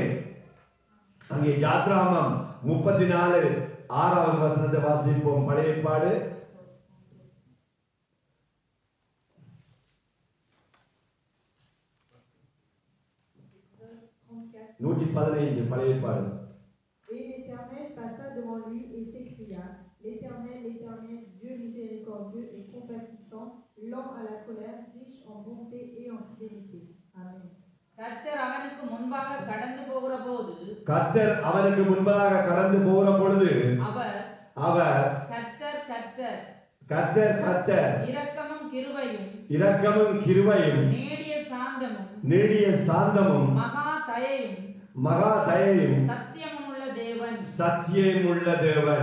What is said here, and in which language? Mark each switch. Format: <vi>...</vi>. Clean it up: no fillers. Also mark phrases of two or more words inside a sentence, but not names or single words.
<ta>அங்கே யாத்ராமம் 34:6வது வசனத்தை வாசிப்போம். பழைய ஏற்பாடு 115 பழைய ஏற்பாடு.</ta> <fr>Et l'Éternel passa devant lui et s'écria: L'Éternel, l'Éternel, Dieu miséricordieux et compatissant, lent à la colère, riche en bonté et en fidélité. Amen.</fr> <ta>கர்த்தர் அவனுக்கு முன்பாக கடந்து போகிற பொழுது அவர் கர்த்தர் இரக்கமும் கிருபையும் நீடிய சாந்தமும் மகா தயையும் சத்தியமுள்ள தேவன்.</ta>